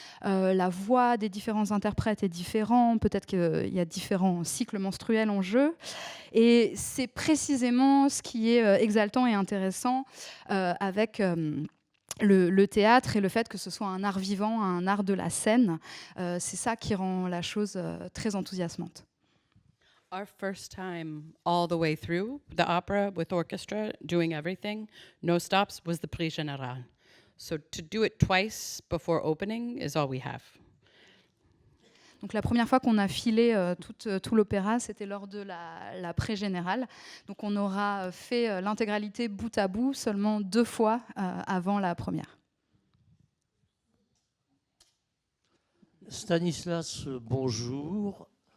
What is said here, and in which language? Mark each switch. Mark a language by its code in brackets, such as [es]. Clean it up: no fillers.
[fr] La voix des différents interprètes est différente. Peut-être qu'il y a différents cycles menstruels en jeu. Et c'est précisément ce qui est exaltant et intéressant avec le théâtre et le fait que ce soit un art vivant, un art de la scène. C'est ça qui rend la chose très enthousiasmante. [en] our first time all the way through the opera with orchestra, doing everything, no stops, was the Prix Général. So to do it twice before opening is all we have. [fr] Donc la première fois qu'on a filé tout l'opéra, c'était lors de la pré-générale. Donc on aura fait l'intégralité bout à bout seulement 2 fois avant la première. Stanislas, bonjour.